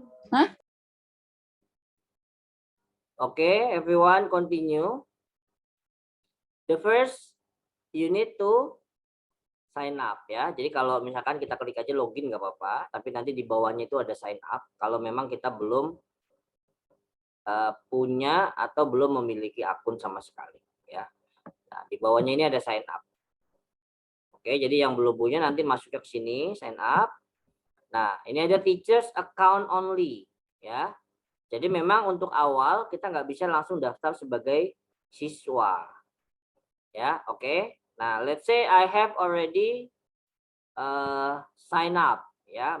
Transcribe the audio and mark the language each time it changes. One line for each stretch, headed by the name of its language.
English: Hah? Okay, everyone continue. The first you need to sign up ya.
Indonesian: Jadi kalau misalkan kita klik aja login nggak apa-apa, tapi nanti di bawahnya itu ada sign up. Kalau memang kita belum punya atau belum memiliki akun sama sekali ya. Nah, di bawahnya ini ada sign up. Oke, jadi yang belum punya nanti masuk ke sini sign up. Nah, ini ada teachers account only ya. Jadi memang untuk awal kita nggak bisa langsung daftar sebagai siswa. Ya, oke.
English: Nah, let's say I have already sign up ya.